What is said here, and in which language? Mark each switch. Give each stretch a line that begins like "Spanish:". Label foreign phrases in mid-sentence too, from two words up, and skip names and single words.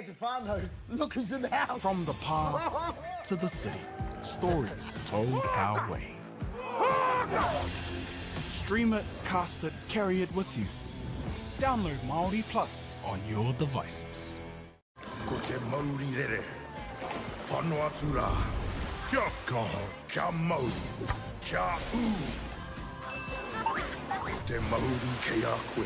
English: whānau. Look, he's in the house. From the park to the city, stories told our way. Stream it, cast it, carry it with you. Download Māori Plus on your devices.
Māori: Ko te Māori rere, whanau atu rā. Kia kaha, kia mau, kia u. Ko te Māori kei a koe.